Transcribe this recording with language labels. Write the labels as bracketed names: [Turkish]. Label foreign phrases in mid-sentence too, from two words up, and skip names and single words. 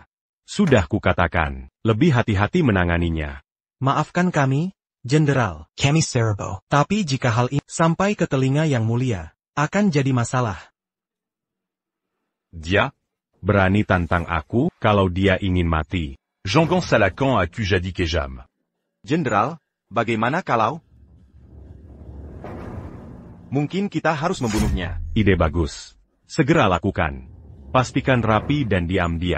[Indonesian] Sudah kukatakan, lebih hati-hati menanganinya. Maafkan kami, Jenderal. Kami Serbo. Tapi jika hal ini sampai ke telinga Yang Mulia, akan jadi masalah. Dia berani tantang aku kalau dia ingin mati. Jean-Gon Salacan a Kujadi Kejam. Jenderal, bagaimana kalau... Mungkin kita harus membunuhnya. Ide bagus. Segera lakukan. Pastikan rapi dan diam-diam.